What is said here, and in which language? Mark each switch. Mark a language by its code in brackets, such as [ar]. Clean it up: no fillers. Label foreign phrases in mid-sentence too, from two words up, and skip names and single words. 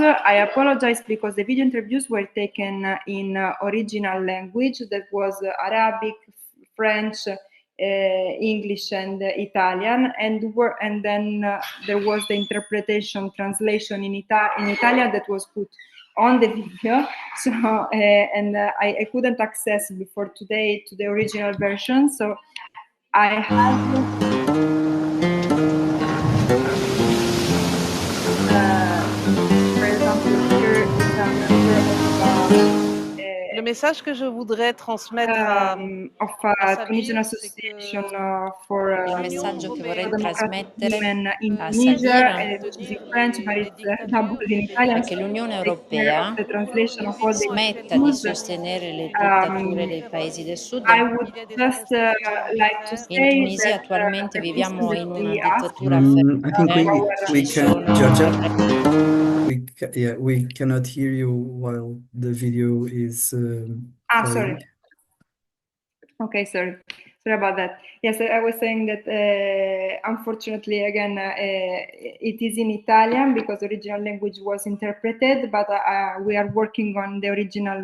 [en] I apologize because the video interviews were taken in original language, that was Arabic, French, English, and Italian, and then there was the interpretation translation in Italian that was put on the video. So I couldn't access before today to the original version, so I have. [fr] Le message que je voudrais transmettre à [en] Tunisian Association for [it] Il messaggio che vorrei trasmettere in a Tunisia è che l'Unione Europea smetta di sostenere le dittature dei paesi del Sud. In Tunisia attualmente viviamo in una dittatura [en] I think we can, Giorgia. We cannot hear you while the video is playing. Sorry. Okay, sorry about that. Yes, I was saying that unfortunately, again, it is in Italian because the original language was interpreted, but we are working on the original.